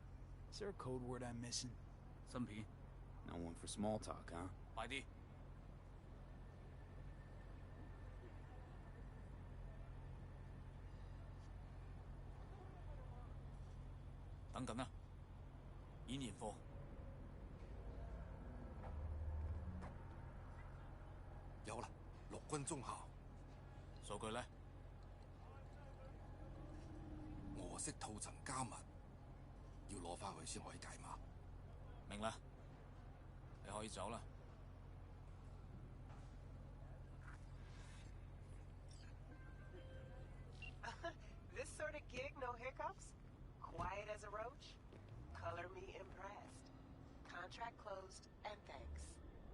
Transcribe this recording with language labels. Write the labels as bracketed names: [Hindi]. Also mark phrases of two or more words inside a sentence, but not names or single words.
[English] Is there a code word I'm missing? [Cantonese] 新片， [English] No one for small talk, huh? [Cantonese] 快啲！等緊啦，演現貨。有啦，陸軍中校，數據呢？俄式套層加密，要攞翻去先可以解碼。明啦，你可以走啦。 [English] This sort of gig, no hiccups? Quiet as a roach? Color me impressed. Contract closed, and thanks.